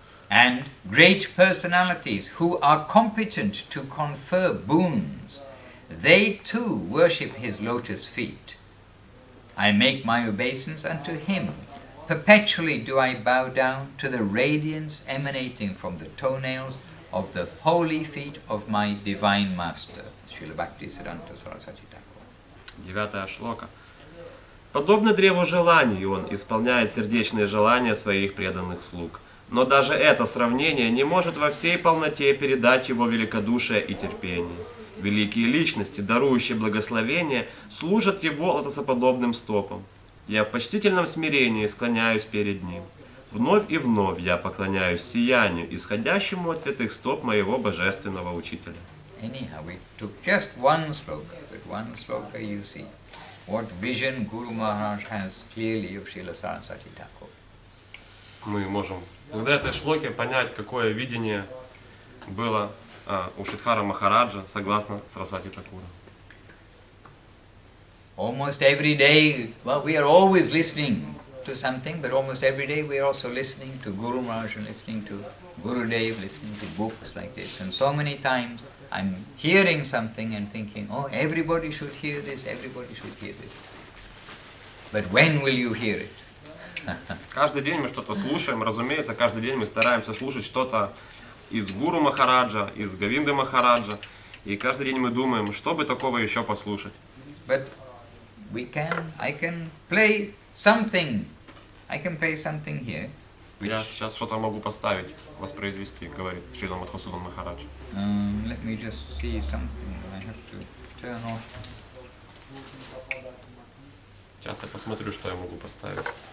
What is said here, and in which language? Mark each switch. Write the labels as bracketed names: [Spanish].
[English] And great personalities who are competent to confer boons, they too worship his lotus feet. I make my obeisance unto him. Perpetually do I bow down to the radiance emanating from the toenails of the holy feet of my divine master. Srila Bhaktisiddhanta Saraswati Thakur. [Russian] 9 шлока. Подобно древу желаний он исполняет сердечные желания своих преданных слуг. Но даже это сравнение не может во всей полноте передать его великодушие и терпение. Великие личности, дарующие благословение, служат его лотосоподобным стопам. Я в почтительном смирении склоняюсь перед ним. Вновь и вновь я поклоняюсь сиянию, исходящему от святых стоп моего божественного учителя. [English] Anyhow, we took just one sloka, but one sloka you see what vision Guru Maharaj has clearly of Srila Saraswati Thakur. [Russian] Мы можем благодаря этой шлоке понять, какое видение было у Шридхара Махараджа согласно Сарасвати Такура. [English] Almost every day, well, we are always listening to something, but almost every day we are also listening to Guru Maharaj and listening to Gurudev, listening to books like this. And so many times I'm hearing something and thinking, oh, everybody should hear this, everybody should hear this. But when will you hear it? [Russian] Каждый день мы что-то слушаем, разумеется, каждый день мы стараемся слушать что-то из Гуру Махараджа, из Говинды Махараджа, и каждый день мы думаем, что бы такого еще послушать. [English] But I can play something. I can play something here. [Russian] Я сейчас что-то могу поставить, воспроизвести, говорит Шрила Мадхусуданом Махарадж. [English] Let me just see something. I have to turn off. [Russian] Сейчас я посмотрю, что я могу поставить.